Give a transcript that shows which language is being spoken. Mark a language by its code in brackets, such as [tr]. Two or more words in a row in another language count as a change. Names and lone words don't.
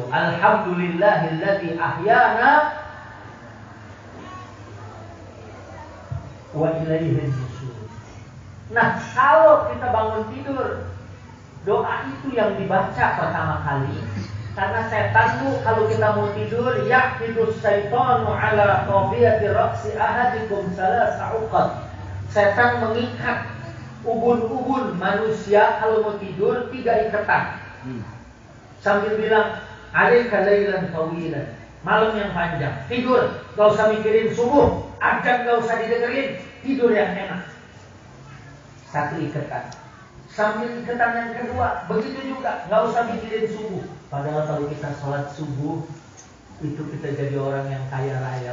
[ar] الحمد لله الذي أحيانا وإليه النشور. [id] Nah, kalau kita bangun tidur, doa itu yang dibaca pertama kali. Karena setan tuh kalau kita mau tidur, [ar] يعقد الشيطان على قافية رأس أحدكم ثلاث عقد. [id] Setan mengikat ubun-ubun manusia kalau mau tidur 3 ikatan. Sambil bilang, [ar] عليك ليلا طويلا, [id] malam yang panjang, tidur, gak usah mikirin subuh, azan gak usah didengerin, tidur yang enak. 1 ikatan. Sambil ikatan yang kedua, begitu juga, gak usah mikirin subuh. Padahal kalau kita sholat subuh, itu kita jadi orang yang kaya raya.